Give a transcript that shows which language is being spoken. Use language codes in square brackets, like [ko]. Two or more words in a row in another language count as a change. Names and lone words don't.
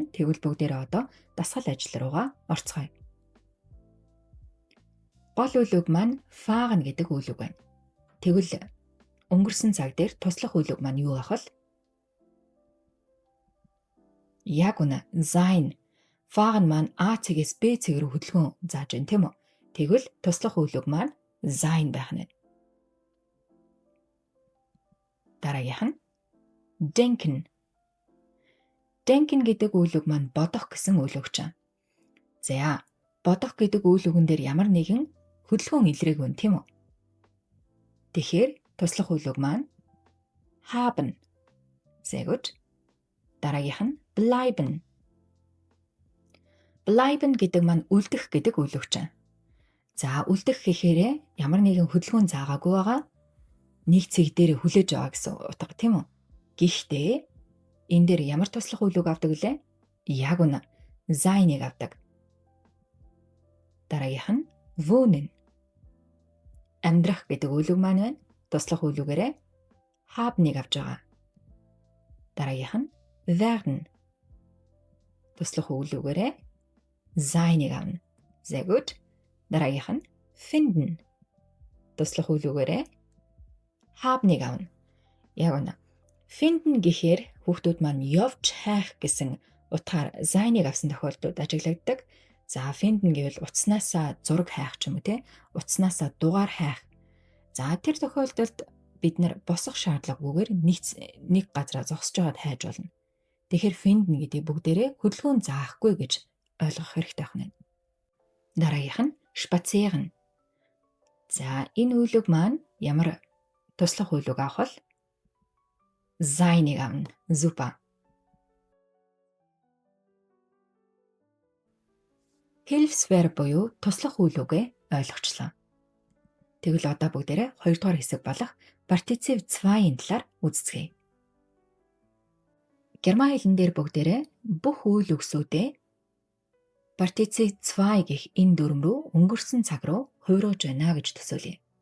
[mn] Тэгвэл бүгдээрээ одоо дасгал ажил руугаа орцгоё. Гол үйл үг маань fahren гэдэг үйл үг байна. Тэгвэл өнгөрсөн цаг дээр туслах үйл үг маань юу ах вэ? Яг үнэ sein. Fahren маань А цэгээс Б цэг рүү хөдөлгөөн зааж байна тийм үү? Тэгвэл туслах үйл үг маань sein байх нь. Дараагийнх нь denken. Denken гэдэг үйл үг маань бодох гэсэн үйл үг чинь. За, бодох гэдэг үйл үгэн дээр ямар нэгэн хөдөлгөөн илрээг байна тийм үү? Тэгэхээр туслах үйл үг маань haben. [de] Sehr gut. [mn] Дараагийнх нь bleiben. Bleiben гэдэг маань үлдэх гэдэг үйл үг чинь. За, үлдэх гэхээрээ ямар нэгэн хөдөлгөөн заагаагүй байгаа нэг цэг дээр хүлээж байгаа гэсэн утга тийм үү? Гэхдээ энэ дээр ямар туслах үйл үг авдаг вэ? Яг үнэ. Sein-ыг авдаг. Дараагийнх нь wohnen. Амьдрах гэдэг үйл үг маань байна. Туслах үйл үгээрээ haben-ыг авж байгаа. Дараагийнх нь werden. Туслах үйл үгээрээ sein-ыг авна. [de] Sehr gut. [mn] Дараагийнх нь finden. Туслах үйл үгээрээ haben-ыг авна. Яг үнэ. Finden гэхээр хүүхдүүд маань явж хайх гэсэн утгаар sein-ыг авсан тохиолдолд ажиглагддаг. За, finden гэвэл утаснасаа зураг хайх ч юм уу те. Утаснасаа дугаар хайх. За, тэр тохиолдолд бид нар босох шаардлагагүйгээр нэг газараа зогсож байгаад хайж болно. Тэгэхээр finden гэдэг бүгдээрээ хөдөлгөөн заахгүй гэж ойлгох хэрэгтэй байна. Дараагийнх нь spazieren. За, энэ үйл үг маань ямар туслах үйл үг авах вэ? Sein-ыг авна. Super. Hilfsverb буюу туслах үйл үгээ ойлгочлоо. Тэгвэл одоо бүгдээрээ 2 дугаар хэсэг болох partizip 2-ын талаар үздэцгээе. Герман хэлэн дээр бүгдээрээ бүх үйл үгсүүдээ partizip 2 гэх энэ дүрм рүү өнгөрсөн цаг руу хувиргаж байна гэж төсөөлье.